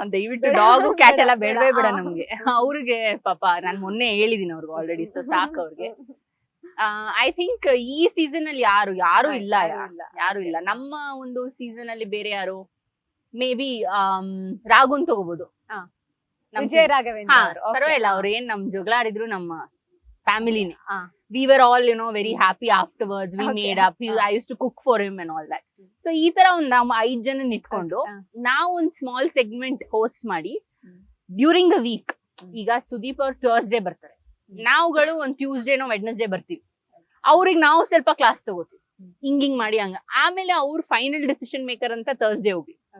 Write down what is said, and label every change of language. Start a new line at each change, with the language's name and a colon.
Kannada: ದಯವಿಟ್ಟು dog cat ಎಲ್ಲ ಬೇಡವೇ ಬೇಡ ನಮ್ಗೆ. ಅವ್ರಿಗೆ ಪಾಪ ನಾನ್ ಮೊನ್ನೆ ಹೇಳಿದೀನಿ ಅವ್ರಿಗೆ ಆಲ್ರೆಡಿ, ಸೊ ಸಾಕು ಅವ್ರಿಗೆ.
English: I think
Kannada: ಈ ಸೀಸನ್ ಅಲ್ಲಿ ಯಾರು ಇಲ್ಲ, ಯಾರು ಇಲ್ಲ. ನಮ್ಮ ಒಂದು ಸೀಸನ್ ಅಲ್ಲಿ ಬೇರೆ ಯಾರು,
English: maybe
Kannada: ರಾಘುನ್ ತಗೋಬಹುದು. ವಿಜಯ್ ರಾಘವೇಂದ್ರ ಪರವಾಗಿಲ್ಲ, ಅವ್ರು ಏನ್ ನಮ್ ಜಗಳಾಡಿದ್ರು ನಮ್ಮ ಫ್ಯಾಮಿಲಿನೇ.
English: We were all very happy afterwards. We made up. I used to cook for him and all that.
Kannada: So ಈ ತರ ಒಂದ್ ನಾವು 5 ಜನ ಇಟ್ಕೊಂಡು ನಾವು ಒಂದ್ ಸ್ಮಾಲ್ ಸೆಗ್ಮೆಂಟ್ ಹೋಸ್ಟ್ ಮಾಡಿ
English: During the week.
Kannada: ಈಗ ಸುದೀಪ್ ಅವ್ರು ಥರ್ಸ್ಡೇ ಬರ್ತಾರೆ, ನಾವುಗಳು ಒಂದ್ ಟ್ಯೂಸ್ಡೇನೋ ವೆಡ್ನೆಸ್ಡೇ ಬರ್ತೀವಿ. ಅವ್ರಿಗೆ ನಾವು ಸ್ವಲ್ಪ ಕ್ಲಾಸ್ ತಗೋತೀವಿ, ಹಿಂಗಿಂಗ್ ಮಾಡಿ ಹಂಗ. ಆಮೇಲೆ ಅವ್ರು
English: final decision maker
Kannada: ಅಂತ ಥರ್ಸ್ಡೇ ಹೋಗಿ.